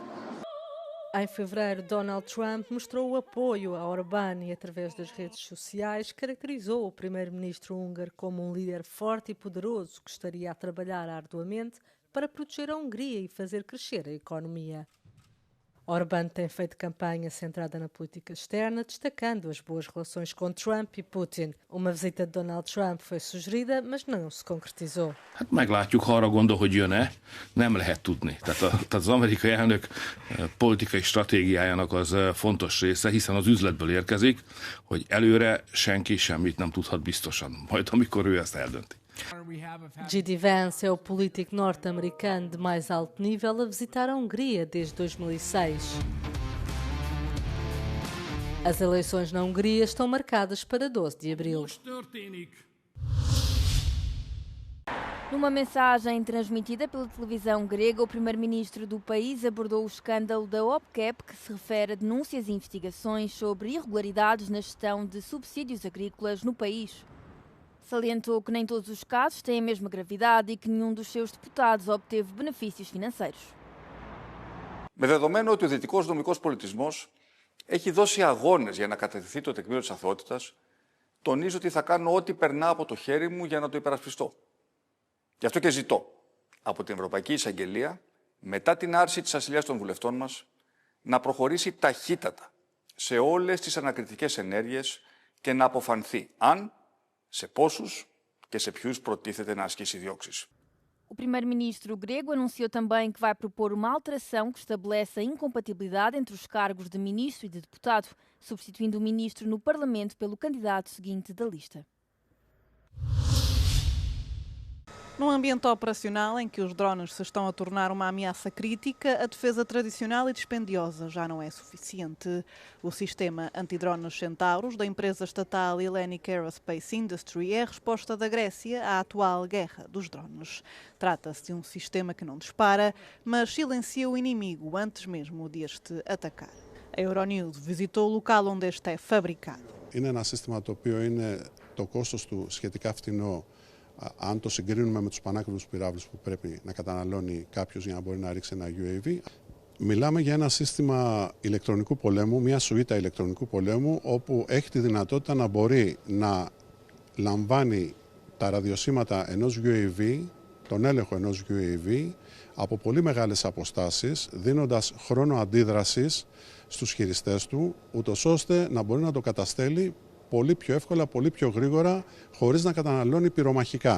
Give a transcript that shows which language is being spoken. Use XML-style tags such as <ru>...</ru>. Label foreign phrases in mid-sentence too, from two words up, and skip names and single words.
<pt>Em fevereiro, Donald Trump mostrou o apoio a Orbán e, através das redes sociais, caracterizou o primeiro-ministro húngaro como um líder forte e poderoso que estaria a trabalhar arduamente para proteger a Hungria e fazer crescer a economia. Orbán tem feito campanha centrada na política externa, destacando as boas relações com Trump e Putin. Uma visita de Donald Trump foi sugerida, mas não se concretizou.</pt> <hu>Hát meglátjuk, ha arra gondol, hogy jön-e, nem lehet tudni. Tehát az amerikai elnök politikai stratégiájának az fontos része, hiszen az üzletből érkezik, hogy előre senki semmit nem tudhat biztosan, majd amikor ő ezt eldönti.</hu> <pt>J.D. Vance é o político norte-americano de mais alto nível a visitar a Hungria desde 2006. As eleições na Hungria estão marcadas para 12 de abril. Numa mensagem transmitida pela televisão grega, o primeiro-ministro do país abordou o escândalo da OPCAP, que se refere a denúncias e investigações sobre irregularidades na gestão de subsídios agrícolas no país. Salientou que nem todos os casos têm a mesma gravidade e que nenhum dos seus deputados obteve benefícios financeiros.</pt> <el>Με δεδομένο ότι ο δυτικός νομικός πολιτισμός έχει δώσει αγώνες για να κατατεθεί το τεκμήριο της αθωότητας, τονίζω ότι θα κάνω ό,τι περνά από το χέρι μου για να το υπερασπιστώ. Γι' αυτό και ζητώ από την Ευρωπαϊκή Εισαγγελία, μετά την άρση της ασυλίας των βουλευτών μας, να προχωρήσει ταχύτατα σε όλες τις ανακριτικές ενέργειες και να αποφανθεί αν, σε πόσους και σε ποιους προτίθεται να ασκήσει διώξεις.</el> <pt>O primeiro-ministro grego anunciou também que vai propor uma alteração que estabelece a incompatibilidade entre os cargos de ministro e de deputado, substituindo o ministro no Parlamento pelo candidato seguinte da lista. Num ambiente operacional em que os drones se estão a tornar uma ameaça crítica, a defesa tradicional e dispendiosa já não é suficiente. O sistema antidrones Centauros da empresa estatal Hellenic Aerospace Industry é a resposta da Grécia à atual guerra dos drones. Trata-se de um sistema que não dispara, mas silencia o inimigo antes mesmo de este atacar. A Euronews visitou o local onde este é fabricado.</pt> <el>Είναι ένα σύστημα το οποίο είναι το κόστος του σχετικά φτηνό, αν το συγκρίνουμε με τους πανάκριβους πυράβλους που πρέπει να καταναλώνει κάποιος για να μπορεί να ρίξει ένα UAV. Μιλάμε για ένα σύστημα ηλεκτρονικού πολέμου, μια σουίτα ηλεκτρονικού πολέμου, όπου έχει τη δυνατότητα να μπορεί να λαμβάνει τα ραδιοσύματα ενός UAV, τον έλεγχο ενός UAV, από πολύ μεγάλες αποστάσεις, δίνοντας χρόνο αντίδρασης στους χειριστές του, ούτως ώστε να μπορεί να το καταστέλει πολύ πιο εύκολα, πολύ πιο γρήγορα, χωρίς να καταναλώνει πυρομαχικά.</el>